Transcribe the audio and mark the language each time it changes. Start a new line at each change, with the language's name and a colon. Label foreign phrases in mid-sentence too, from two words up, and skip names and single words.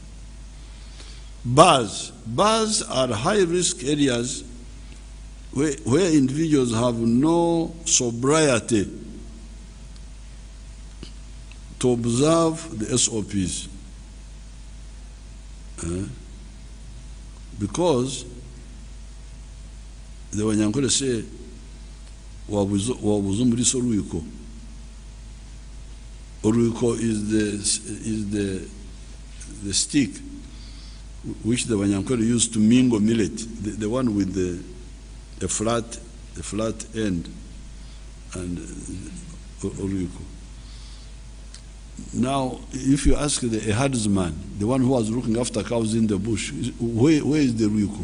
English: Bars are high-risk areas where individuals have no sobriety to observe the SOPs. Because the Wanyankole say,
Nyankole: wabuzo muri Oruyiko.
English: Oruyiko is the stick which the Wanyankole used to mingle millet, the one with the flat end, and Oruyiko. Now, if you ask a herdsman, the one who was looking after cows in the bush, where is the Oruyiko?